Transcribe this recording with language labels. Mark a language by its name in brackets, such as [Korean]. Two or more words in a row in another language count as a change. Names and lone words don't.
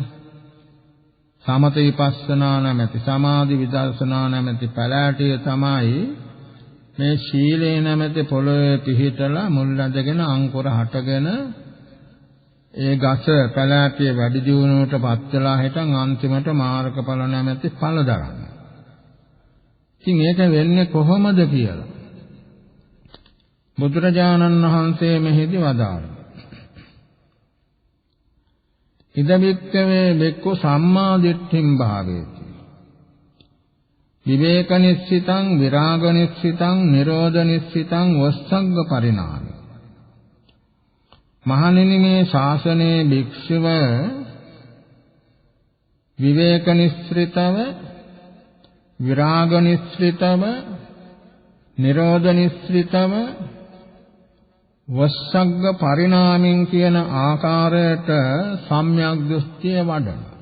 [Sinhala] සමත විපස්සනා නැමැති සමාධි විදර්ශනා නැමැති පැලෑටිය තමයි මේ ශීලේ නැමැති පොළොවේ පිහිටලා මුල් ඇඳගෙන අංකුර හටගෙන ඒ ගස පැලෑටිය වැඩි දියුණුවටපත් වෙලා හිටන් අන්තිමට මාර්ගඵල නැමැති ඵල දරන. ඉතින් ඒක වෙන්නේ කොහොමද කියලා බුදුරජාණන් වහන්සේ මෙහිදී වදාළා. [Pali] ඉද වික්කවේ බෙක්කෝ සම්මා දිට්ඨින් භාවේති. විවේක නිස්සිතං විරාග නිස්සිතං නිරෝධ නිස්සිතං වස්සග්ග පරිණාමි. [Sinhala] මහණෙනි මේ ශාසනයේ භික්ෂුව විවේක නිස්සිතව විරාග නිස්සිතව නිරෝධ නිස්සිතව [Pali] වස්සග්ග පරිණාමින් [Sinhala] කියන ආකාරයට සම්‍යක් දෘෂ්ටිය වඩන.